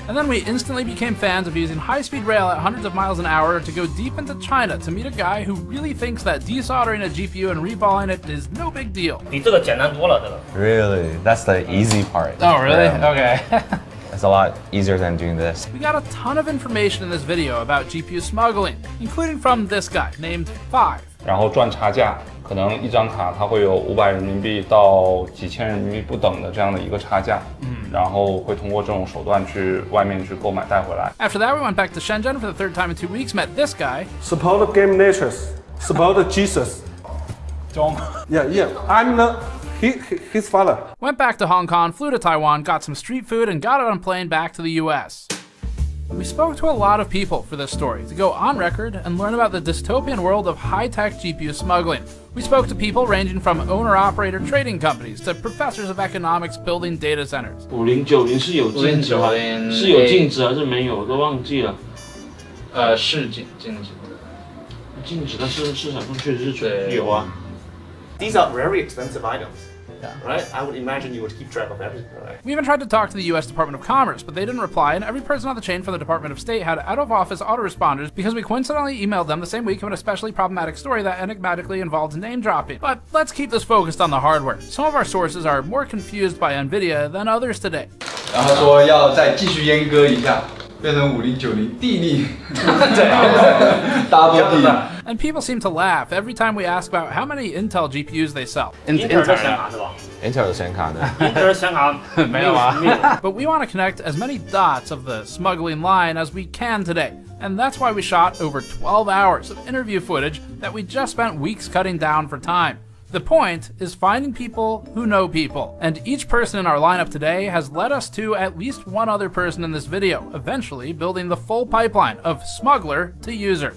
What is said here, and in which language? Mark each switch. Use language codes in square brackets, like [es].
[en] And then we instantly became fans of using high-speed rail at hundreds of miles an hour to go deep into China to meet a guy who really thinks that desoldering a GPU and reballing it is no big deal. Really? That's the easy part. Oh, really? Yeah. Okay. It's a lot easier than doing this. We got a ton of information in this video about GPU smuggling, including from this guy named Five. [zh] 然后赚差价，可能一张卡它会有500人民币到几千人民币不等的这样的一个差价，然后会通过这种手段去外面去购买带回来。 [en] After that, we went back to Shenzhen for the 3rd time in 2 weeks, met this guy. Support game natures. It's about Jesus. Yeah. I'm his father. Went back to Hong Kong, flew to Taiwan, got some street food, and got on a plane back to the US. We spoke to a lot of people for this story to go on record and learn about the dystopian world of high-tech GPU smuggling. We spoke to people ranging from owner-operator trading companies to professors of economics building data centers. [zh] 5090是有禁止吗？是有禁止还是没有？我都忘记了。是禁止的。禁止，但是市场上确实是有啊。 [en] These are very expensive items. Yeah. Right? I would imagine you would keep track of everything, right? We even tried to talk to the US Department of Commerce, but they didn't reply, and every person on the chain from the Department of State had out-of-office autoresponders because we coincidentally emailed them the same week of an especially problematic story that enigmatically involved name-dropping. But let's keep this focused on the hardware. Some of our sources are more confused by NVIDIA than others today. [zh] 然后说要再继续阉割一下，变成5090地利，double 地。 [en] And people seem to laugh every time we ask about how many Intel GPUs they sell. [zh] Intel 的显卡是吧 Intel 的显卡呢？Intel 的显卡没有啊。 [en] But we want to connect as many dots of the smuggling line as we can today. And that's why we shot over 12 hours of interview footage that we just spent weeks cutting down for time. The point is finding people who know people, and each person in our lineup today has led us to at least one other person in this video, eventually building the full pipeline of smuggler to user.